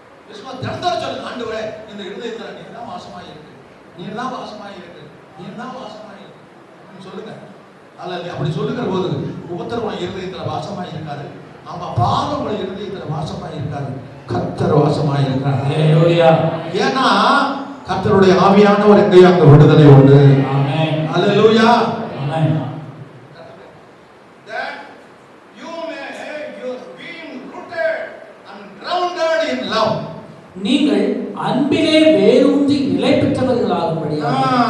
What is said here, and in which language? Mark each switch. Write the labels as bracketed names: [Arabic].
[Tamil] விசுவாசம் தினந்தோறும் சொல்லுங்க, ஆண்டவரே இந்த இருதயத்துல நீ தான் வாசமாய் இருக்கு, நீ தான் வாசமாய் இருக்கு, நீ தான் வாசமாய் இருக்கு சொல்லுங்க. அல்ல அப்படி சொல்லுகிற போது உபத்திரவம் இருதயத்துல வாசமா இருக்காது. ஆமா, பாவம் உள்ள இருதயத்துல வாசமா இருக்காது. கர்த்தர் வாசமா இருக்காரு. ஹalleluya. ஏன்னா கர்த்தருடைய ஆவியானவர் எங்கேயோ அங்க விடுதலை உண்டு. ஆமென். ஹalleluya. ஆமென். [English] That you may you being rooted and grounded in love. [Tamil] நீங்கள் அன்பிலே வேரூன்றி நிலை பெற்றவர்களாகும்படியாக.